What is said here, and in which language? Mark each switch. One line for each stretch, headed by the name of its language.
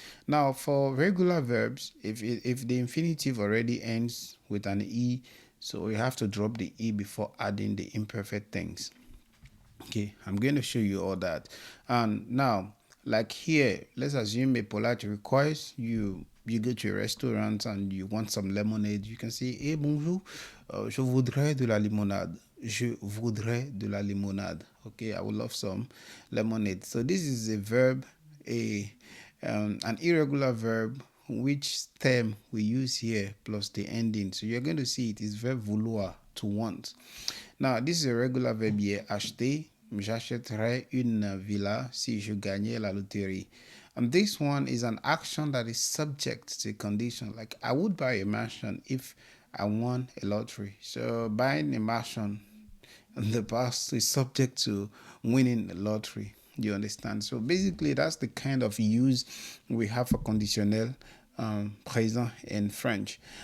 English: Now, for regular verbs, if the infinitive already ends with an E, so we have to drop the E before adding the imperfect things. Okay, I'm going to show you all that. And now, like here, let's assume a polite request. You go to a restaurant and you want some lemonade. You can say, "Hey,
French: bonjour, je voudrais de la limonade. Je voudrais de la limonade."
English: Okay, I would love some lemonade. So this is a verb, an irregular verb which stem we use here plus the ending. So you're going to see it is verb vouloir, to want. Now, this is a regular verb here, acheter.
French: J'achèterais une villa si je gagnais la loterie.
English: And this one is an action that is subject to a condition. Like, I would buy a mansion if I won a lottery. So buying a mansion in the past is subject to winning the lottery. You understand? So basically, that's the kind of use we have for conditionnel présent in French.